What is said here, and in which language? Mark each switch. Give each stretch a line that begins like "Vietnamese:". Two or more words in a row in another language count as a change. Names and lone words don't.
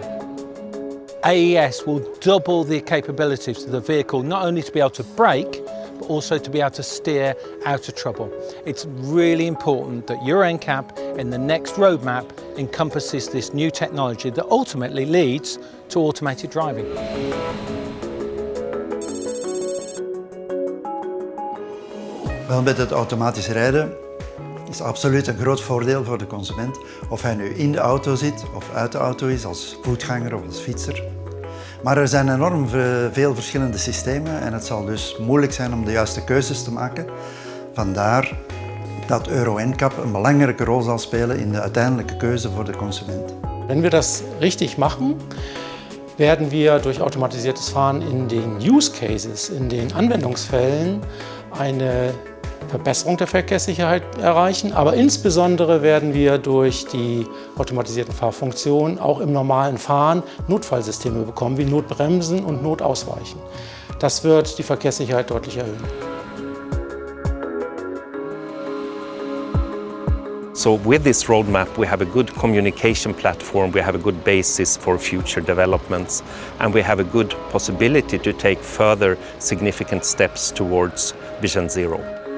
English: AES will double the capabilities of the vehicle not only to be able to brake but also to be able to steer out of trouble. It's really important that your NCAP in the next roadmap encompasses this new technology that ultimately leads to automated driving.
Dutch: Wel, met het automatisch rijden is absoluut een groot voordeel voor de consument. Of hij nu in de auto zit of uit de auto is, als voetganger of als fietser. Maar er zijn enorm veel verschillende systemen en het zal dus moeilijk zijn om de juiste keuzes te maken. Vandaar dat Euro NCAP een belangrijke rol zal spelen in de uiteindelijke keuze voor de consument.
German: Wenn wir das richtig machen, werden wir durch automatisiertes Fahren in den
English: Use Cases,
German: in den Anwendungsfällen eine Verbesserung der Verkehrssicherheit erreichen, aber insbesondere werden wir durch die automatisierten Fahrfunktionen auch im normalen Fahren Notfallsysteme bekommen, wie Notbremsen und Notausweichen. Das wird die Verkehrssicherheit deutlich erhöhen.
English: So with this roadmap we have a good communication platform, we have a good basis for future developments and we have a good possibility to take further significant steps towards Vision Zero.